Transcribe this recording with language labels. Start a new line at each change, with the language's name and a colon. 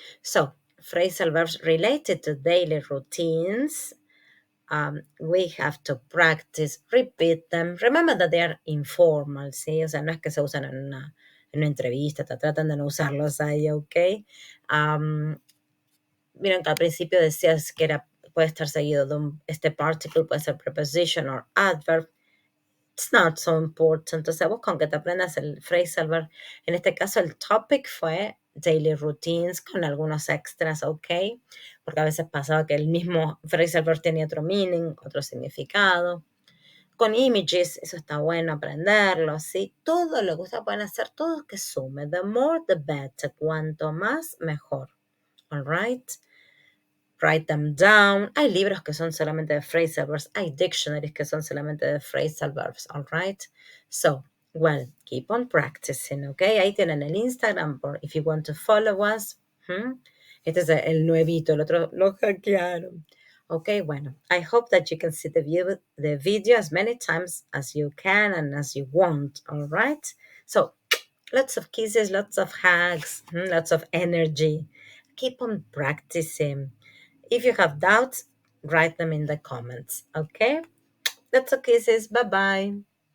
English: So, phrasal verbs related to daily routines. We have to practice, repeat them. Remember that they are informal,
Spanish: ¿sí? O sea, no es que se usan en una entrevista, tratan de no usarlos ahí, ¿ok? Miren que al principio decías que puede estar seguido de este particle, puede ser
English: preposition or adverb. It's not so important.
Spanish: O sea, vos con que te aprendas el phrasal verb, en este caso el topic fue daily routines con algunos extras, ¿ok? Porque a veces pasaba que el mismo phrasal verb tenía otro meaning, otro significado. Con images, eso está bueno aprenderlo, ¿sí? Todo lo que ustedes pueden hacer, todo que sume.
English: The more, the better.
Spanish: Cuanto más, mejor.
English: All right? Write them down.
Spanish: Hay libros que son solamente de phrasal verbs. Hay dictionaries que son solamente de phrasal verbs.
English: All right? So, well, keep on practicing, okay?
Spanish: Ahí tienen el Instagram por
English: if you want to follow us.
Spanish: Este es el nuevito, el otro lo hackearon.
English: Okay,
Spanish: bueno,
English: I hope that you can see the video as many times as you can and as you want, all right? So, lots of kisses, lots of hugs, lots of energy. Keep on practicing. If you have doubts, write them in the comments, okay? Lots of kisses. Bye-bye.